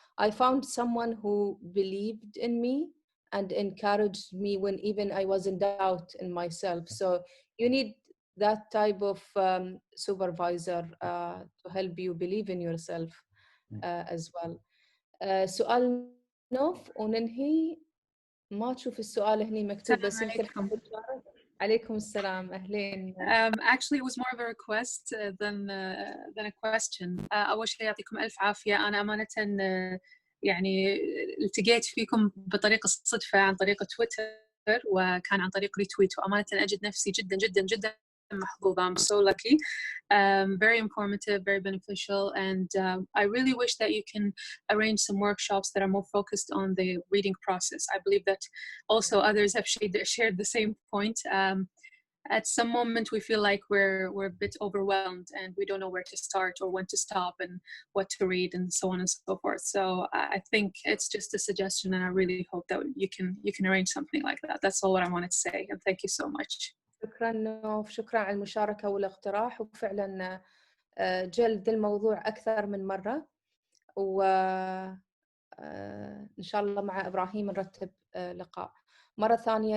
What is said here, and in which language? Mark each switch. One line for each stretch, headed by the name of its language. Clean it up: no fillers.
English: I found someone who believed in me and encouraged me when even I was in doubt in myself. So you need that type of supervisor to help you believe in yourself as well.
Arabic: سؤال نوف وننهي. ما تشوف السؤال هني مكتوب بس يمكن عليكم السلام أهلين.
English: Actually it was more of a request than a question.
Arabic: أول شيء يعطيكم ألف عافية. أنا أمانة يعني التقيت فيكم بطريقة الصدفة عن طريق تويتر، وكان عن طريق ريتويت، وأمانة أجد نفسي جدا جدا جدا محظوظة.
English: I'm so lucky. Very informative, very beneficial, and I really wish that you can arrange some workshops that are more focused on the reading process. I believe that also others have shared the same point. At some moment we feel like we're a bit overwhelmed and we don't know where to start or when to stop and what to read and so on and so forth. So I think it's just a suggestion, and I really hope that you can arrange something like that. That's all what I wanted to say, and thank you so much.
Arabic: شكرا نوف، شكرا على المشاركة والاقتراح، وفعلا جلد الموضوع أكثر من مرة، وإن شاء الله مع إبراهيم نرتب لقاء مرة ثانية.